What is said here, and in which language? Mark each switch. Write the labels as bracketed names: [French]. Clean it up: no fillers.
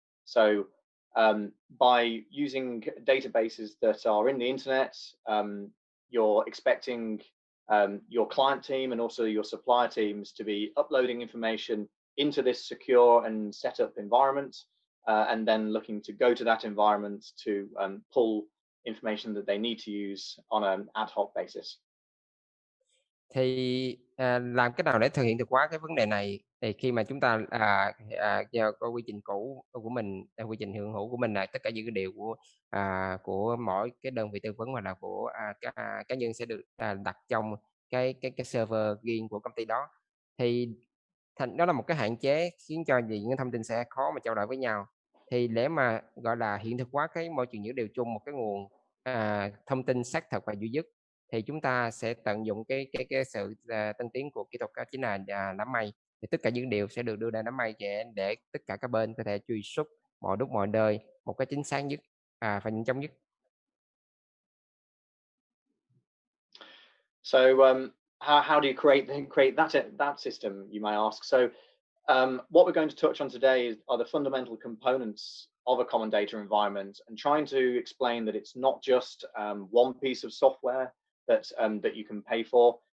[English] So by using databases that are in the internet, you're expecting your client team and also your supplier teams to be uploading information into this secure and set up environment, and then looking to go to that environment to pull information that they need to use on an ad hoc basis. [Vietnamese] Thì làm cách nào để thực hiện được hóa cái vấn đề này, thì khi mà chúng ta có quy trình cũ của mình, quy trình hiện hữu của mình là tất cả những cái điều của mỗi cái đơn vị tư vấn hoặc là của cá nhân sẽ được đặt trong cái server riêng của công ty đó, thì đó là một cái hạn chế khiến cho những cái thông tin sẽ khó mà trao đổi với nhau. Thì để mà gọi là hiện thực hóa cái môi trường dữ liệu chung, một cái nguồn thông tin xác thực và duy nhất, thì chúng ta sẽ tận dụng cái sự tân tiến của kỹ thuật, đó chính là đám mây. Thì tất cả những điều sẽ được đưa ra đám mây để tất cả các bên có thể truy xuất mọi lúc mọi nơi một cái chính xác nhất và nhanh chóng nhất. [English] So how do you create that system, you might ask? So what we're going to touch on today are the fundamental components of a common data environment, and trying to explain that it's not just one piece of software that you can pay for.